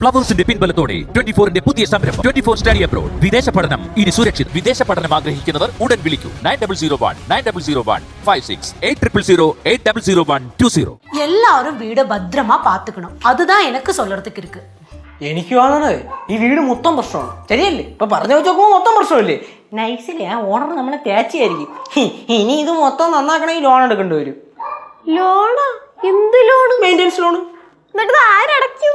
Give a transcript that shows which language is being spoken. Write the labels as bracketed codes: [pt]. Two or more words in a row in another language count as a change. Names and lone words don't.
[ml] ഫ്ലവേഴ്സിന്റെ പിൻബലത്തോടെ 24ന്റെ പുതിയ സംരംഭം 24 സ്റ്റഡി അബ്രോഡ്. വിദേശ പഠനം ഇനി സുരക്ഷിത്. വിദേശ പഠനം ആഗ്രഹിക്കുന്നവർ ഉടൻ വിളിക്കൂ 9001 8000 800120. [ta] எல்லாரும் வீட பத்திரமா பாத்துக்கணும். அதுதான் எனக்கு சொல்றதுக்கு இருக்கு. [ml] എനിക്ക് തോന്നണത് ഈ വീട് മൊത്തം പ്രശ്നമാണ്. ശരിയല്ലേ? ഇപ്പൊ പറഞ്ഞു വെച്ച് നോക്കുമ്പോൾ മൊത്തം പ്രശ്നമില്ലേ? നൈസിലെ ആ ഓണർ നമ്മളെ തേച്ചായിരിക്കും. ഇനി ഇത് മൊത്തം നന്നാക്കണമെങ്കിൽ ലോൺ എടുക്കേണ്ടി വരും. ലോണോ? എന്ത് ലോണ്? [en] maintenance loan. [ml] എന്നിട്ട് ആരടയ്ക്കും?